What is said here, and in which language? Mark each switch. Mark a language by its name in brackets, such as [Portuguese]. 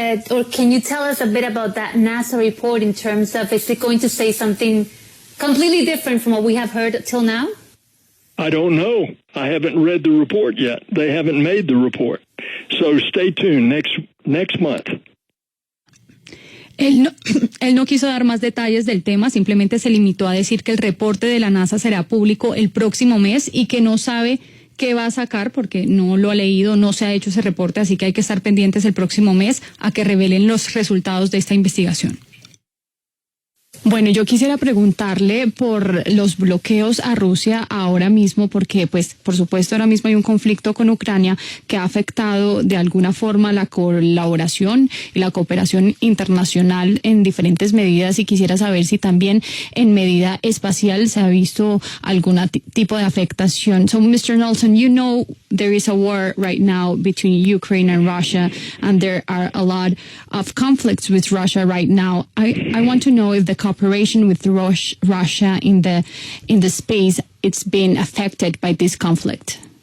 [English] Or can you tell us a bit about that NASA report in terms of, is it going to say something completely different from what we have heard till now? I don't know. I haven't read the report yet. They haven't made the report. So stay tuned next month. [Spanish] Él no quiso dar más detalles del tema, simplemente se limitó a decir que el reporte de la NASA será público el próximo mes y que no sabe qué va a sacar porque no lo ha leído, no se ha hecho ese reporte, así que hay que estar pendientes el próximo mes a que revelen los resultados de esta investigación. Bueno, yo quisiera preguntarle por los bloqueos a Rusia ahora mismo, porque pues por supuesto ahora mismo hay un conflicto con Ucrania que ha afectado de alguna forma la colaboración y la cooperación internacional en diferentes medidas, y quisiera saber si también en medida espacial se ha visto algún tipo de afectación. [English] So, Mr. Nelson, you know there is a war right now between Ukraine and Russia, and there are a lot of conflicts with Russia right now. I want to know if the cooperation with Russia in the space, it's been affected by this conflict.